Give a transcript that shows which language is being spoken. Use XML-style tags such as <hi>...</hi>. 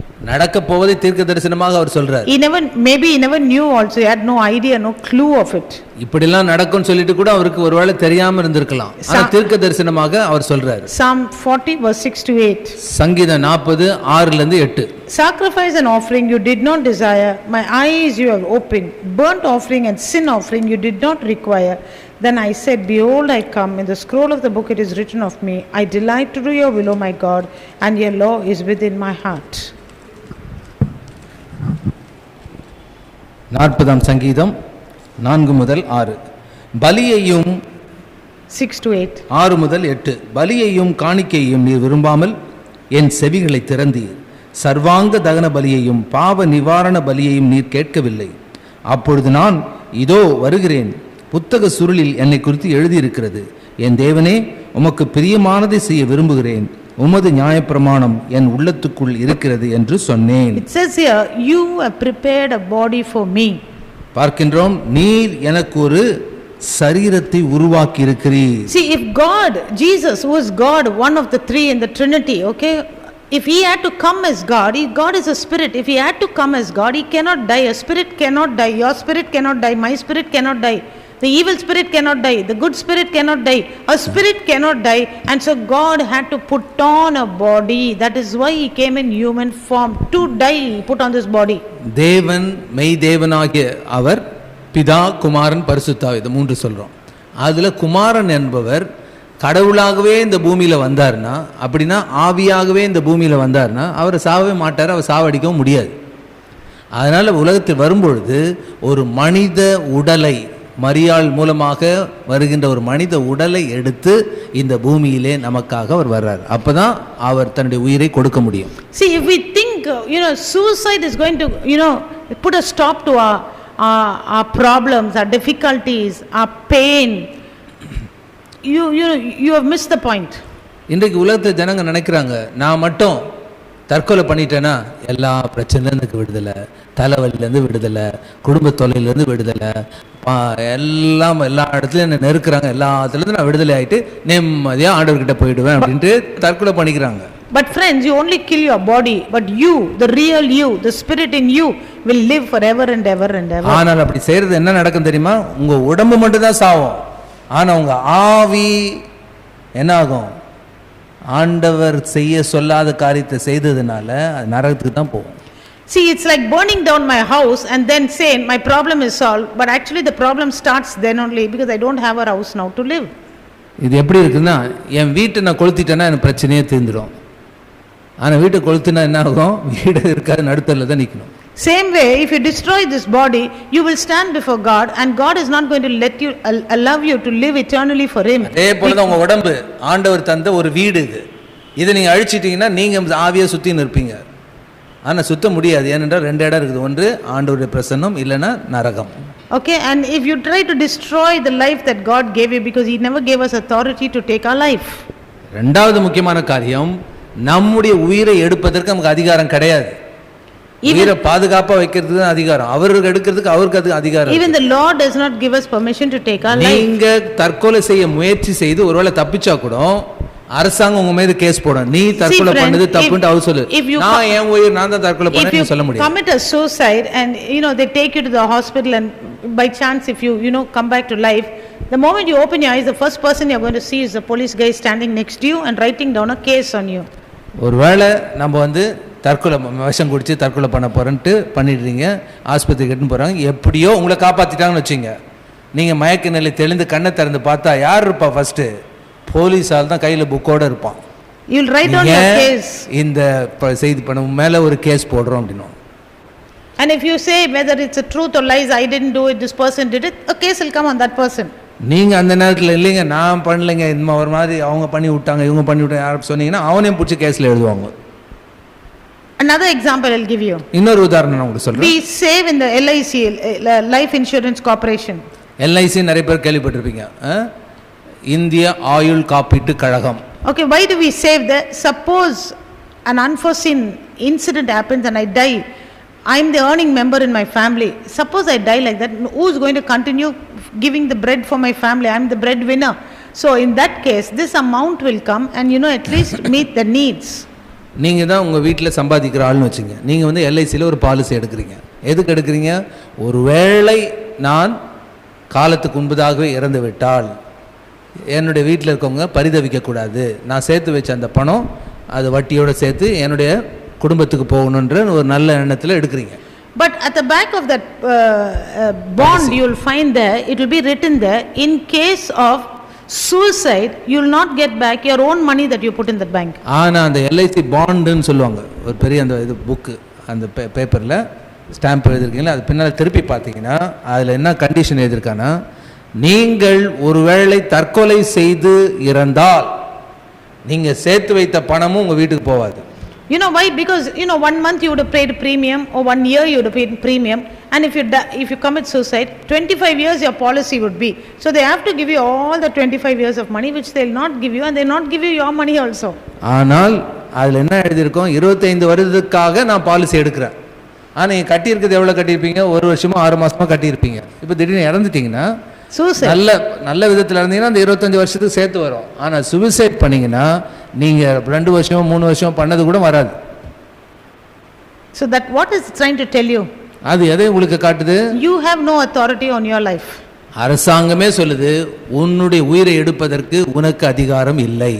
<ta>நடக்க போவதை தீர்க்க தரிசனமாக அவர் சொல்றார்.</ta> <en>Maybe he never knew also, he had no idea, no clue of it.</en> <ta>இப்படி எல்லாம் நடக்கும்னு சொல்லிட்டு கூட அவருக்கு ஒருவேளை தெரியாம இருந்திருக்கலாம். ஆனா தீர்க்க தரிசனமாக அவர் சொல்றார்.</ta> <en>Psalm 40 verse 6 to 8.</en> <ta>சங்கீதம் 40 6ல இருந்து 8.</ta> <en>Sacrifice and offering you did not desire, my eyes you have opened. Burnt offering and sin offering you did not require. Then I said, behold, I come. In the scroll of the book it is written of me, I delight to do your will, O my God, and your law is within my heart.</en> <ta>40ஆம் சங்கீதம் 4 முதல் 6. பலியையும்</ta> <en>6 to 8.</en> <ta>6 முதல் 8. பலியையும் காணிக்கையையும் நீர் விரும்பாமல் என் செவிகளை திறந்தீர். சர்வாங்க தகன பலியையும் பாவ நிவாரண பலியையும் நீர் கேட்கவில்லை. அப்பொழுது நான் இதோ வருகிறேன், புத்தக சுருளில் என்னை குறித்து எழுதியிருக்கிறது. என் தேவனே, உமக்கு பிரியமானதை செய்ய விரும்புகிறேன், உமது நியாயப்பிரமாணம் என் உள்ளத்துக்குள் இருக்கிறது என்று சொன்னேன்.</ta> <en>It says here, you have prepared a body for me.</en> <ta>பார்க்கின்றோம், நீர் எனக்கு ஒரு சரீரத்தை உருவாக்கி இருக்கிறீர்.</ta> <en>See, if God, Jesus, who is God, one of the three in the Trinity, okay, if he had to come as God, God is a spirit. If he had to come as God, he cannot die. A spirit cannot die. Your spirit cannot die. My spirit cannot die. The evil spirit cannot die. The good spirit cannot die. A spirit cannot die. And so God had to put on a body. That is why he came in human form. To die, he put on this body.</en> <ta>தேவன் மெய் தேவனாகிய அவர், பிதா, குமாரன், பரிசுத்தாவி, இது 3 சொல்றோம். அதுல குமாரன் என்பவர் கடவுளாகவே இந்த பூமியில வந்தார்னா, அப்படின்னா ஆவியாகவே இந்த பூமியில வந்தார்னா அவர் சாவவே மாட்டார், அவர் சாவடிக்கவும் முடியாது. அதனால உலகத்தில் வரும்பொழுது ஒரு மனித உடலை, மரியாள் மூலமாக வருகின்ற ஒரு மனித உடலை எடுத்து இந்த பூமியிலே நமக்காக அவர் வர்றார். அப்பதான் அவர் தன்னுடைய உயிரை கொடுக்க முடியும்.</ta> <en>See, if we think suicide is going to put a stop to our problems, our difficulties, our pain, you have missed the point.</en> <ta>இன்றைக்கு உலகத்தில் ஜனங்க நினைக்கிறாங்க, நான் மட்டும் தற்கொலை பண்ணிட்டேன்னா எல்லா பிரச்சனையிலேருந்து விடுதலை, தலைவலியிலேருந்து விடுதலை, குடும்ப தொல்லையிலேருந்து விடுதலை, எல்லாம் எல்லா இடத்துலையும் என்ன நெருக்கிறாங்க, எல்லாத்துலேருந்து நான் விடுதலை ஆகிட்டு நிம்மதியாக ஆண்டவர்கிட்ட போயிடுவேன் அப்படின்ட்டு தற்கொலை பண்ணிக்கிறாங்க.</ta> <en>But friends, you only kill your body, but you, the real you, the spirit in you will live forever and ever and ever.</en> <ta>ஆனால் அப்படி செய்கிறது என்ன நடக்கும் தெரியுமா? உங்கள் உடம்பு மட்டும் தான் சாவும், ஆனால் உங்கள் ஆவி என்ன ஆகும்? ஆண்டவர் செய்ய சொல்லாத காரியத்தை செய்ததுனால அது நரகத்துக்கு தான் போகும்.</ta> <en>See, it's like burning down my house and then saying my problem is solved, but actually the problem starts then only because I don't have a house now to live.</en> <ta>இது எப்படி இருக்குன்னா, என் வீட்டை நான் கொளுத்திட்டேன்னா எனக்கு பிரச்சனையே தீர்ந்துடும். ஆனால் வீட்டை கொளுத்தினா என்ன ஆகும்? வீடு இருக்காது, நடுத்தரில் தான் நிற்கணும்.</ta> <en>Same way, if you destroy this body, you will stand before God and God is not going to let you, allow you to live eternally for him.</en> <ta>அதே போல தான் உங்கள் உடம்பு ஆண்டவர் தந்த ஒரு வீடு இது. இதை நீங்கள் அழிச்சிட்டிங்கன்னா நீங்கள் ஆவியை சுற்றி நிற்பீங்க. ஆனா சுத்த முடியாது. ஏனென்றால் ரெண்டு இடம் இருக்குது, ஒன்று ஆண்டவருடைய பிரசன்னம், இல்லைன்னா நரகம்.</ta> <en>Okay, and if you try to destroy the life that God gave you, because He never gave us authority to take our life.</en> <ta>ரெண்டாவது முக்கியமான காரியம், நம்முடைய உயிரை எடுப்பதற்கு நமக்கு அதிகாரம் கிடையாது. உயிரை பாதுகாப்பா வைக்கிறதுக்கு தான் அதிகாரம், அவருக்கு எடுக்கிறதுக்கு அவருக்கு அது அதிகாரம்.</ta> <en>Even the Lord does not give us permission to take our life.</en> <ta>நீங்க தற்கொலை செய்ய முயற்சி செய்து ஒருவேளை தப்பிச்சா கூட அரசாங்கம் உங்க மீது கேஸ் போடும், நீ தற்கொலை பண்ணது தப்புன்னு அவர் சொல்லு. நான் என் உயிர் நான் தான் தற்கொலை பண்ணேன்னு சொல்ல முடியாது.</ta> <en>Commit a suicide and they take you to the hospital, and by chance if you come back to life, the moment you open your eyes, the first person you're going to see is the police guy standing next to you and writing down a case on you.</en> <ta>ஒருவேளை நம்ம தற்கொலை விஷம் குடிச்சு தற்கொலை பண்ண போறேன்ட்டு பண்ணிடுறீங்க, ஆஸ்பத்திரிக்கு எடுத்துன்னு போறாங்க, எப்படியோ உங்களை காப்பாத்திட்டாங்கன்னு வச்சுங்க, நீங்க மயக்க நிலை தெளிந்து கண்ணை திறந்து பார்த்தா யார் இருப்பா? ஃபர்ஸ்ட் போலீஸால் தான் கையில புக்கோட இருப்பான்.</ta> <en>You'll write down your case.</en> <ta>இந்த செய்தி பண்ண மேல ஒரு கேஸ் போடுறோம் அப்படினோம்.</ta> <en>And if you say whether it's a truth or lies, I didn't do it, this person did it, a case will come on that person.</en> <ta>நீங்க அந்த நேரத்துல இல்லைங்க நான் பண்ணலைங்க, இந்த ஒரு மாதிரி அவங்க பண்ணி விட்டாங்க இவங்க பண்ணி விட்டாங்க யாரும் சொன்னீங்கன்னா அவனையும் பிடிச்சி கேஸ்ல எழுதுவாங்க.</ta> <en>Another example I'll give you.</en> <ta>இன்னொரு உதாரணம் நான் உங்களுக்கு சொல்றேன்.</ta> <en>We save in the LIC, Life Insurance Corporation. LIC நிறைய பேர் கேள்விப்பட்டிருப்பீங்க, இந்திய ஆயுள் காப்பீட்டு கழகம். Okay, why do we save that? Suppose an unforeseen incident happens and I die, I am the earning member in my family. Suppose I die like that, who is going to continue giving the bread for my family? I am the breadwinner. So in that case, this amount will come and at least meet the needs.</en> <ta>நீங்க தான் உங்க வீட்டில் சம்பாதிக்கிற ஆள்னு வச்சுங்க, நீங்க LICல ஒரு policy எடுக்கிறீங்க. எதுக்கு எடுக்கிறீங்க? ஒருவேளை நான் காலத்துக்கு முன்பதாகவே இறந்து விட்டால் என்னுடைய வீட்டில் இருக்கவங்க பரிதவிக்க கூடாது, நான் சேர்த்து வச்ச அந்த பணம் அது வட்டியோட சேர்த்து என்னுடைய குடும்பத்துக்கு போகணுன்ற ஒரு நல்ல எண்ணத்தில் எடுக்கிறீங்க.</ta> <en>But at the back of that bond you will find there, it will be written there, in case of suicide you will not get back your own money that you put in the bank.</en> <ta>ஆனா அந்த LIC பாண்ட்னு சொல்லுவாங்க, ஒரு பெரிய அந்த இது book, அந்த பேப்பர்ல stamp எழுதிருக்கீங்களா, அது பின்னால திருப்பி பார்த்தீங்கன்னா அதுல என்ன கண்டிஷன் எழுதிருக்கானா, நீங்கள் ஒருவேளை தற்கொலை செய்து இறந்தால் நீங்க சேர்த்து வைத்த பணமும் உங்க வீட்டுக்கு போகாது.</ta> <en>You know why? Because 1 month you would have paid premium, or 1 year you would have paid premium, and if you commit suicide, 25 years your policy would be. So they have to give you all the 25 years of money, which they will not give you, and they will not give you your money also.</en> <ta>ஆனால் அதுல என்ன எழுதியிருக்கோம், 25 வருடத்துக்காக நான் policy எடுக்கிறேன். ஆனா நீங்க கட்டி இருக்கிறது எவ்வளவு கட்டியிருப்பீங்க? 1 வருஷமா 6 மாசமா கட்டியிருப்பீங்க. இப்போ திடீர்னு இறந்துட்டீங்கன்னா நல்ல விதத்தில் இருந்தீங்கன்னா அந்த 25 வருஷத்துக்கு சேர்த்து வரும். ஆனா சுவிசைட் பண்ணீங்கன்னா நீங்க 2 வருஷம் 3 வருஷம் பண்ணது கூட வராது.</ta> <en>So that what is trying to tell you?</en> <ta>அது எதை உங்களுக்கு காட்டுது?</ta> <en>You have no authority on your life.</en> <ta>அரசாங்கமே சொல்லுது உன்னுடைய உயிரை எடுப்பதற்கு உனக்கு அதிகாரம் இல்லை.</ta>